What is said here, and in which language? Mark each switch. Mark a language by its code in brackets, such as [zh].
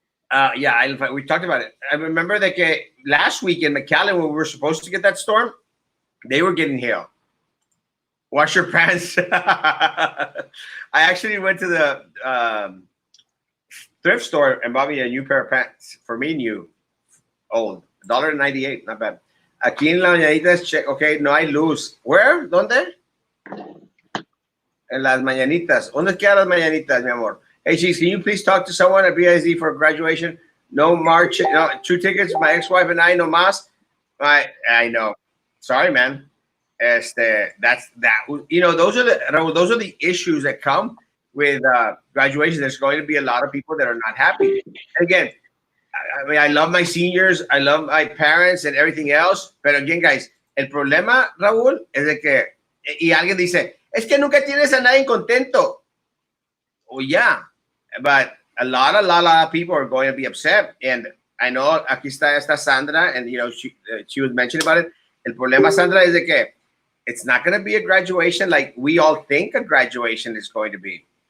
[en] We talked about it. I remember that last week in McAllen, when we were supposed to get that storm, they were getting hail. Wash your pants. I actually went to the thrift store and bought me a new pair of pants. For me, new. Old. $1.98. Not bad. [es] Aquí en La Mañanitas, check. Okay, no hay luz. Where? ¿Dónde? En Las Mañanitas. ¿Dónde quedan Las Mañanitas, mi amor? [en] Hey, Cheese, can you please talk to someone at BISD for graduation? No march. No, 2 tickets. My ex-wife and I, no más. I know. Sorry, man. That's that. Those are the issues that come with graduation. There's going to be a lot of people that are not happy. Again, I mean, I love my seniors, I love my parents and everything else. [es] But again, guys, el problema, Raúl, es de que y alguien dice, es que nunca tienes a nadie contento. [en] Oh yeah, but a lot of people are going to be upset. And I know aquí está esta Sandra, and she was mentioning about it. El problema, Sandra, is de que it's not going to be a graduation like we all think a graduation is going to be.